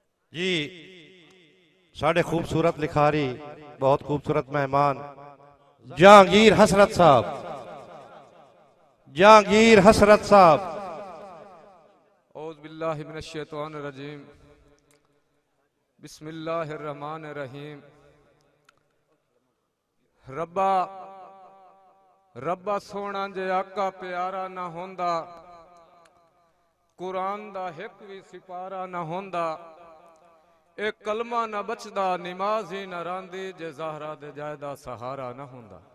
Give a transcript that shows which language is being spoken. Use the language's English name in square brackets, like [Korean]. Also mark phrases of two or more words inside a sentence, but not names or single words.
[Punjabi] جی ساڈے خوبصورت لکھاری بہت خوبصورت مہمان جہانگیر حسرت صاحب، جہانگیر حسرت صاحب. [Arabic] أعوذ بالله من الشيطان الرجيم، بسم الله الرحمن الرحيم. [Punjabi] ربا ربا سوہنا جے آقا پیارا نا ہوندا، قرآن دا ہک وی سپارہ نا ہوندا، اک کلمہ نا بچدا، نماز ہی نا رہندی، جے زہرا دے جایا دا سہارا نا ہوندا.